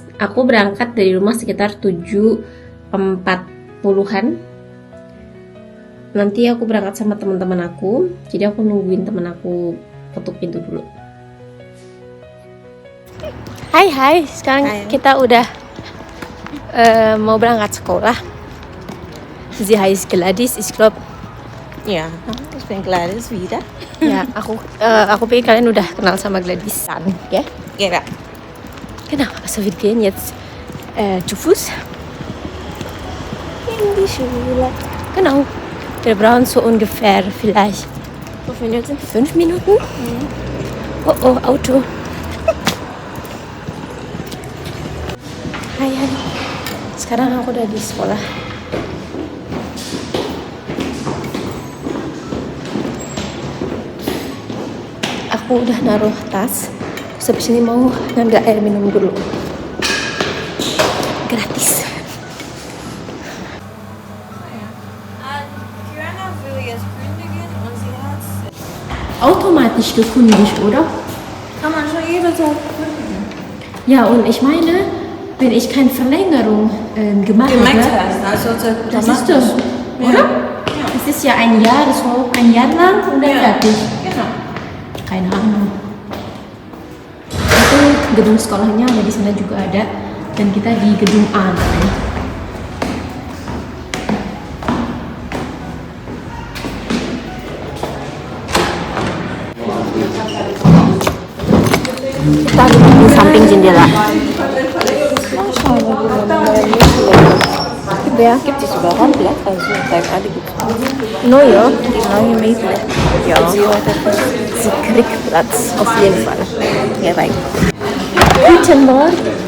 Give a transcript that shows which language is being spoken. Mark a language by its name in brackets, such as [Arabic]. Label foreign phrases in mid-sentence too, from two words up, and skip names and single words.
[Indonesian] Aku berangkat dari rumah sekitar 7.40-an. Nanti aku berangkat sama teman-teman aku. Jadi aku nungguin teman aku ketuk pintu dulu. Hai. Sekarang kita udah mau berangkat sekolah. [German] Sie heißt Gladys, ich glaube. Ja, ich bin Gladys wieder. [Indonesian] Ya, aku pikir kalian udah kenal sama Gladysan, ya? [German] Ja. Genau, also wir gehen jetzt zu Fuß in die Schule. Genau, wir brauchen so ungefähr vielleicht 5 Minuten. Oh, Auto. [Indonesian] Hai. Sekarang aku udah di sekolah. Aku udah naruh tas. Habis ini mau ngambil air minum dulu. Gratis. [German] Automatisch gekündigt, oder? Kann man schon jederzeit kündigen. Ja, und ich meine, wenn ich keine Verlängerung gemacht habe, hast, also das ist doch, oder? Ja. Das ist ja ein Jahr, das war ein Jahr lang und dann fertig. Genau. Keine Ahnung. [Indonesian] Itu gedung sekolahnya ada di sana juga ada, dan kita di gedung A namanya. Kita di samping jendela. [German] Gibt es überhaupt Blatt? Also, da gerade gibt es. No, ja. Die neue Mädel. Ja. Sie kriegt Platz, auf jeden Fall. Ja, rein. Guten Morgen.